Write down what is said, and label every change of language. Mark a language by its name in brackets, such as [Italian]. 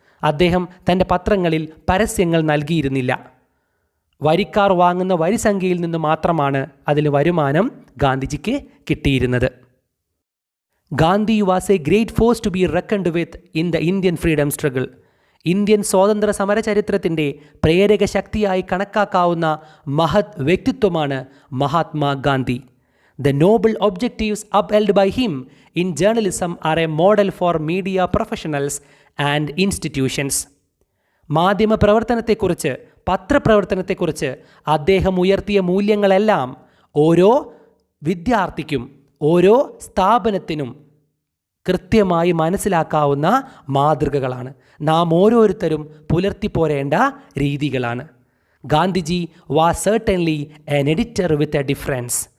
[Malayalam] അദ്ദേഹം തൻ്റെ പത്രങ്ങളിൽ പരസ്യങ്ങൾ നൽകിയിരുന്നില്ല. വരിക്കാർ വാങ്ങുന്ന വരിസംഖ്യയിൽ നിന്ന് മാത്രമാണ് അതിൽ വരുമാനം ഗാന്ധിജിക്ക് കിട്ടിയിരുന്നത്. [English] Gandhi was a great force to be reckoned with in the Indian freedom struggle. [Malayalam] Indian സ്വാതന്ത്ര്യ സമര ചരിത്രത്തിൻ്റെ പ്രേരക ശക്തിയായി കണക്കാക്കാവുന്ന മഹത് വ്യക്തിത്വമാണ് Mahatma Gandhi. [English] The noble objectives upheld by him in journalism are a model for media professionals and institutions. [Malayalam] മാധ്യമ പ്രവർത്തനത്തെക്കുറിച്ച്, പത്രപ്രവർത്തനത്തെക്കുറിച്ച് അദ്ദേഹം ഉയർത്തിയ മൂല്യങ്ങളെല്ലാം ഓരോ വിദ്യാർത്ഥിക്കും, ഓരോ സ്ഥാപനത്തിനും കൃത്യമായി മനസ്സിലാക്കാവുന്ന മാതൃകകളാണ്. നാം ഓരോരുത്തരും പുലർത്തിപ്പോരേണ്ട രീതികളാണ്. [English] Gandhiji was certainly an editor with a difference.